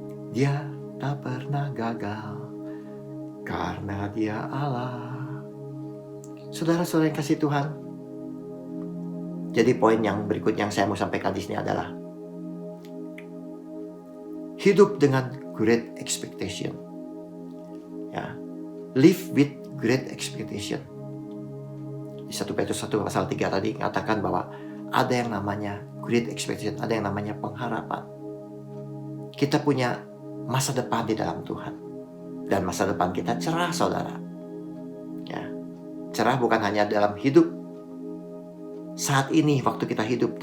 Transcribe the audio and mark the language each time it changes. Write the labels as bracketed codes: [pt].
[id] Dia tak pernah gagal karena Dia Allah. Saudara-saudara yang kasih Tuhan, jadi poin yang berikut yang saya mau sampaikan di sini adalah hidup dengan [en] great expectation. Ya, live with great expectation. [id] Di 1 Petrus 1 pasal 3 tadi katakan bahwa ada yang namanya [en] great expectation, [id] ada yang namanya pengharapan. Kita punya masa depan di dalam Tuhan. Dan masa depan kita cerah, saudara. Ya, cerah bukan hanya dalam hidup saat ini, waktu kita hidup.